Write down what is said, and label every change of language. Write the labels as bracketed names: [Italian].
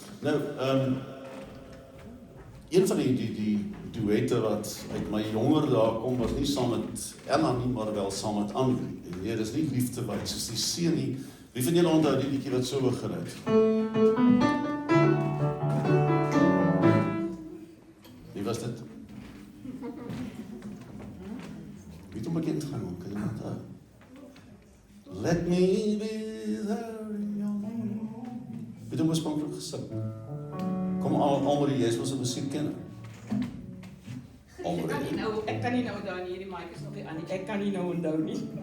[Afrikaans] Nou, een van die duette wat uit my jonger dae kom, was nie saam met Ella nie, maar wel saam met Andrew. En nee, dis nie liefde wys, dis die see nie. Wie van julle onthou die liedjie wat so begin het? Wie was dit? Wie het hom bekend gemaak? Kan jy onthou? [English] Let me be there in your morning. [Afrikaans] Wie het hom oorspronklik gesing? Kom Almarie, jy is mos 'n musiekkenner. Almarie. Ek kan nie nou onthou nie, hierdie mic is nog nie aan nie. Ek kan nie nou onthou nie.